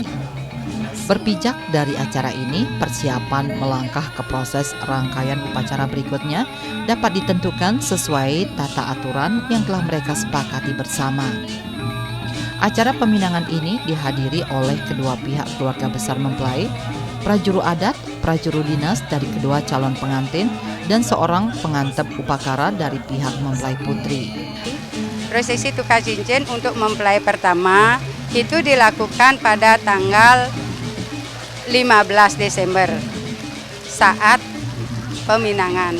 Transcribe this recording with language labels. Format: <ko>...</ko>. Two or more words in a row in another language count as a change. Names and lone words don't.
<id>Berpijak dari acara ini, persiapan melangkah ke proses rangkaian upacara berikutnya dapat ditentukan sesuai tata aturan yang telah mereka sepakati bersama. Acara peminangan ini dihadiri oleh kedua pihak keluarga besar mempelai, prajuru adat, prajuru dinas dari kedua calon pengantin, dan seorang pengantep upakara dari pihak mempelai putri. Prosesi tukar cincin untuk mempelai pertama itu dilakukan pada tanggal 15 Desember saat peminangan.</id>